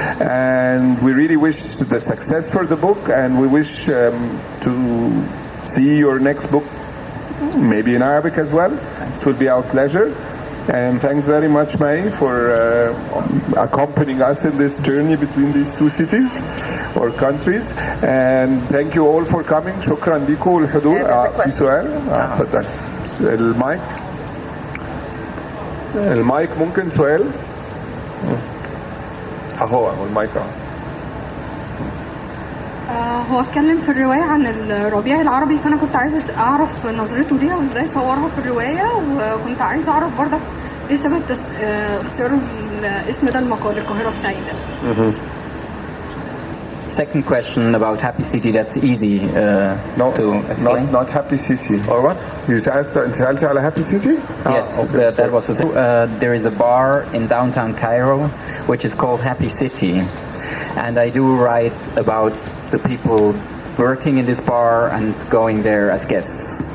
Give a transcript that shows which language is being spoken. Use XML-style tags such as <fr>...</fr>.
<en>And we really wish the success for the book, and we wish to see your next book maybe in Arabic as well. It will be our pleasure. And thanks very much, Mai, for accompanying us in this journey between these two cities or countries. And thank you all for coming.</en> <ar>شكرا لكم الحضور. في سؤال؟ تفضل المايك. المايك ممكن سؤال؟ اهو المايك اهو. هو اتكلم في الرواية عن الربيع العربي، فأنا كنت عايزة أعرف نظرته ليها وإزاي صورها في الرواية، وكنت عايزة أعرف برضك إيه سبب اختياره الاسم ده المقال القاهرة السعيدة.</ar> <en>Second question about Happy City, that's easy to explain. Not Happy City. Or what? You</en> <ar>سألتي على</ar> <en>Happy City? Yes, okay, that was there is a bar in downtown Cairo which is called Happy City, and I do write about the people working in this bar and going there as guests.</en>